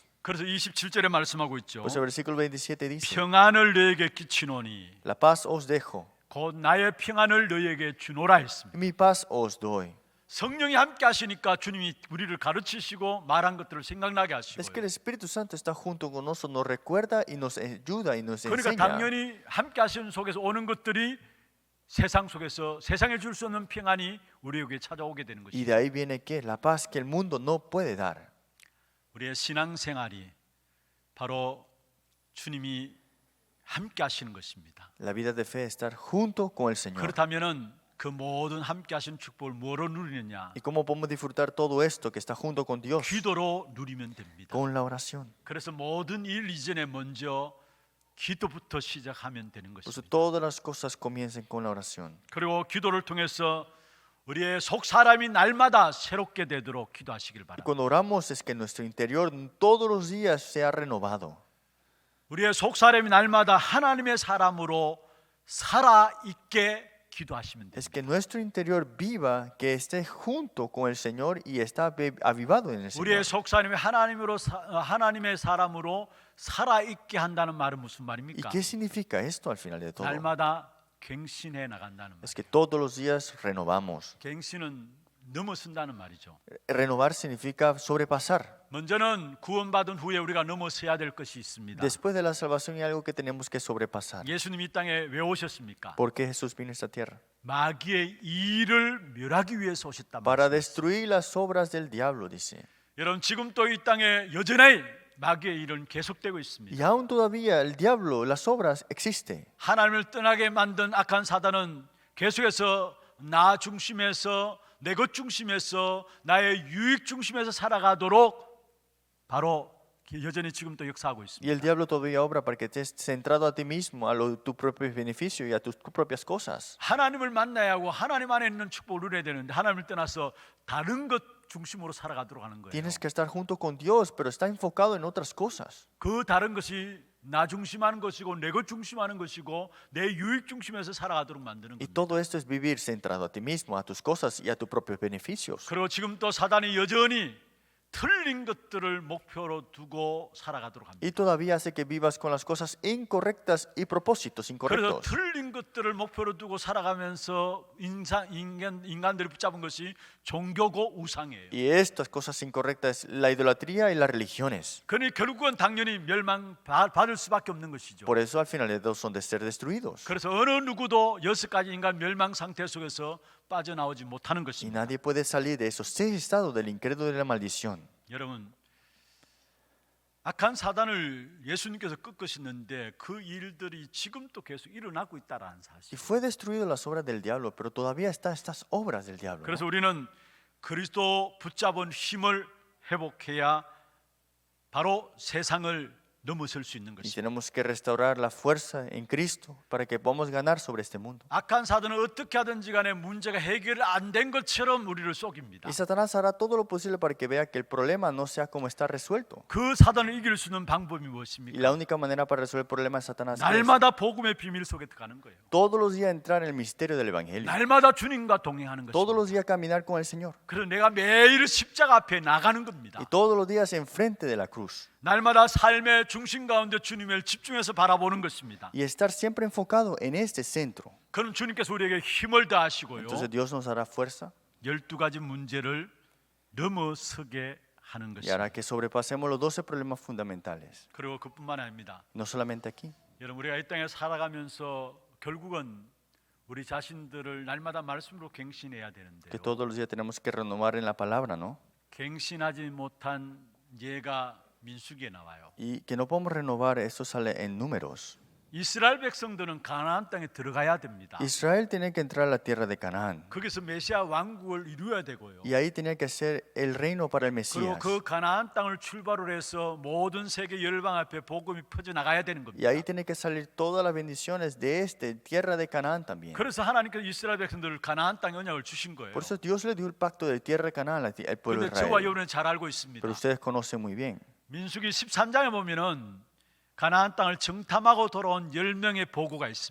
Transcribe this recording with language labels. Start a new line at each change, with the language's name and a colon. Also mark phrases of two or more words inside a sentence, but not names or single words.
Korean: 그래서 27절에 말씀하고 있죠.
Spanish: Pues el versículo 27 dice,
Korean: 평안을 너에게 끼치노니
Spanish: la paz os dejo,
Korean: 곧 나의 평안을 너에게 주노라 했습니다.
Spanish: mi paz os doy.
Korean: 성령이 함께 하시니까 주님이 우리를 가르치시고 말한 것들을 생각나게
Spanish: Es que el
Korean: 하시고요.
Spanish: Espíritu Santo está junto con nosotros, nos recuerda y nos ayuda y nos
Korean: 그러니까
Spanish: enseña.
Korean: 당연히 함께 하시는 속에서 오는 것들이 세상 속에서 세상에 줄 수 없는 평안이 우리에게 찾아오게 되는
Spanish: Y de
Korean: 것입니다.
Spanish: ahí viene que la paz que el mundo no puede dar.
Korean: 우리의 신앙생활이 바로 주님이 함께 하시는 것입니다.
Spanish: La vida de fe es estar junto con el Señor.
Korean: 그렇다면은 그 모든 함께 하시는 축복을 뭐로 누리느냐?
Spanish: ¿Y cómo podemos disfrutar todo esto que está junto con Dios?
Korean: 기도로 누리면 됩니다.
Spanish: Con la oración.
Korean: 그래서 모든 일 이전에 먼저 기도부터 시작하면 되는
Spanish: Por eso
Korean: 것입니다.
Spanish: todas las cosas comiencen con la oración.
Korean: 그리고 기도를 통해서 우리의 속 사람이 날마다 새롭게 되도록 기도하시길
Spanish: Y
Korean: 바랍니다.
Spanish: cuando oramos es que nuestro interior todos los días sea renovado.
Korean: 우리의 속 사람이 날마다 하나님의 사람으로 살아 있게 기도하시면 됩니다.
Spanish: Es que nuestro interior viva, que esté junto con el Señor y está avivado en el
Korean: 우리의
Spanish: Señor.
Korean: 속 사람이 하나님의 사람으로 살아 있게 한다는 말은 무슨
Spanish: ¿Y
Korean: 말입니까?
Spanish: qué significa esto al final de todo?
Korean: 날마다 갱신해 나간다는 말.
Spanish: Es que todos los días renovamos.
Korean: 갱신은 넘어선다는 말이죠.
Spanish: Renovar significa sobrepasar.
Korean: 먼저는 구원받은 후에 우리가 넘어서야 될 것이 있습니다.
Spanish: Después de la salvación hay algo que tenemos que sobrepasar.
Korean: 예수님이 이 땅에 왜 오셨습니까?
Spanish: ¿Por qué Jesús vino a esta tierra?
Korean: 마귀의 일을 멸하기 위해서 오셨단
Spanish: Para
Korean: 말이에요.
Spanish: destruir las obras del diablo, dice.
Korean: 여러분 지금 또 이 땅에 여전히 마귀의 일은 계속되고 있습니다.
Spanish: Y aún todavía el diablo, las obras existen.
Korean: 하나님을 떠나게 만든 악한 사단은 계속해서 나 중심에서 내 것 중심에서 나의 유익 중심에서 살아가도록 바로 여전히 지금 또 역사하고
Spanish: Y
Korean: 있습니다.
Spanish: el diablo todavía obra para que estés centrado a ti mismo, a tu propio beneficio y a tus propias cosas.
Korean: 하나님을 만나야 하고 하나님 안에 있는 축복을 누려야 되는데 하나님을 떠나서 다른 것 중심으로 살아가도록 하는 거예요.
Spanish: Tienes que estar junto con Dios, pero está enfocado en otras cosas.
Korean: 그 다른 것이 나 중심하는 것이고 내 것 중심하는 것이고 내 유익 중심에서 살아가도록 만드는
Spanish: Y
Korean: 겁니다.
Spanish: todo esto es vivir centrado a ti mismo, a tus cosas y a tus propios beneficios.
Korean: 그리고 지금 또 사단이 여전히 틀린 것들을 목표로 두고 살아가도록 합니다.
Spanish: Y todavía hace que vivas con las cosas incorrectas y propósitos
Korean: 그래서
Spanish: incorrectos.
Korean: 틀린 것들을 목표로 두고 살아가면서 인간들이 붙잡은 것이 종교고 우상이에요.
Spanish: Y estas cosas incorrectas, la idolatría y las religiones.
Korean: 그러니 결국은 당연히 멸망받을 수밖에 없는 것이죠.
Spanish: Por eso al final de todo son de ser destruidos.
Korean: 그래서 어느 누구도 6가지 인간 멸망 상태 속에서 빠져나오지 못하는
Spanish: Y
Korean: 것입니다.
Spanish: nadie puede salir de esos 6 estados del incrédulo y de la maldición.
Korean: 여러분, 악한 사단을 예수님께서 꺾으셨는데 그 일들이 지금도 계속 일어나고 있다라는
Spanish: Y
Korean: 사실.
Spanish: fue destruido las obras del diablo, pero todavía están estas obras del diablo.
Korean: 그래서
Spanish: ¿No?
Korean: 우리는 그리스도 붙잡은 힘을 회복해야 바로 세상을 넘어설 수 있는
Spanish: Y
Korean: 것입니다.
Spanish: tenemos que restaurar la fuerza en Cristo para que podamos ganar sobre este mundo.
Korean: 악한 사단은 어떻게 하든지 간에 문제가 해결 안 된 것처럼 우리를 속입니다.
Spanish: Y Satanás hará todo lo posible para que vea que el problema no sea como está resuelto.
Korean: 그 사단을 이길 수 있는 방법이
Spanish: Y
Korean: 무엇입니까?
Spanish: la única manera para resolver el problema de Satanás es
Korean: 날마다 복음의 비밀 속에 들어가는 거예요.
Spanish: todos los días entrar en el misterio del Evangelio.
Korean: 날마다 주님과 동행하는
Spanish: Todos
Korean: 것입니다.
Spanish: los días caminar con el Señor.
Korean: 그래서 내가 매일 십자가 앞에 나가는 겁니다.
Spanish: Y todos los días enfrente de la cruz.
Korean: 날마다 삶의 중심 가운데 주님을 집중해서 바라보는 것입니다.
Spanish: Y estar siempre enfocado en este centro.
Korean: 그럼 주님께서 우리에게 힘을 더하시고요.
Spanish: Entonces Dios nos dará fuerza
Korean: 12가지 문제를 넘어서게 하는
Spanish: y hará
Korean: 것입니다.
Spanish: que sobrepasemos los 12 problemas fundamentales.
Korean: 그리고 그뿐만 아닙니다.
Spanish: No solamente aquí.
Korean: 여러분, 우리가 이 땅에 살아가면서 결국은 우리 자신들을 날마다 말씀으로 갱신해야 되는데요.
Spanish: Que todos los días tenemos que renovar en la palabra, ¿no?
Korean: 갱신하지 못한 예가 민수기에 나와요.
Spanish: Y que no podemos renovar, eso sale en Números.
Korean: 이스라엘 백성들은 가나안 땅에 들어가야 됩니다.
Spanish: Israel tenía que entrar a la tierra de Canaán.
Korean: 거기서 메시아 왕국을 이루어야 되고요.
Spanish: Y ahí tenía que ser el reino para el
Korean: 그리고
Spanish: Mesías.
Korean: 그 가나안 땅을 출발로 해서 모든 세계 열방 앞에 복음이 퍼져 나가야 되는
Spanish: Y
Korean: 겁니다.
Spanish: ahí tiene que salir todas las bendiciones de tierra de Canaán también.
Korean: 그래서 하나님께서 이스라엘 백성들을 가나안 땅 언약을 주신 거예요.
Spanish: Por eso Dios le dio el pacto de tierra de Canaán al pueblo de
Korean: 그런데 저와
Spanish: Israel.
Korean: 여러분은 잘 알고 있습니다.
Spanish: Pero ustedes conocen muy bien.
Korean: 민수기 13장에 보면은 가나안 땅을 정탐하고 돌아온 10명의 보고가 있습니다.